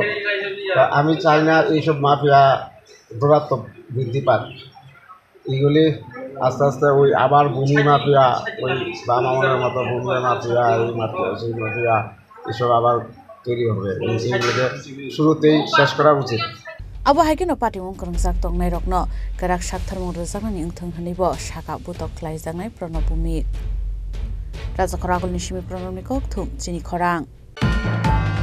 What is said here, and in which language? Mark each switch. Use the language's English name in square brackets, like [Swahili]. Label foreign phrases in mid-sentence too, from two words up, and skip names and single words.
[Bangla] আমি চাই না এইসব মাফিয়া দৌরাত্ম বৃদ্ধি পাক। এইগুলি আস্তে আস্তে ওই আবার ভূমি মাফিয়া, ওই বামামনের মতো ভূমি মাফিয়া, এই মাফিয়া সেই মাফিয়া এসব আবার তৈরি হবে। এইগুলোকে শুরুতেই শেষ করা উচিত। [Kok Borok] Abu Haikino Patimung Krongsak Tongnai Rokno Karak Shaktharmung Rozakani Ingthong Hanibo Shaka Butok Klaijangai Pronobumik Razakor Agulni Shimi Pronobni Kokthum Chini Khorang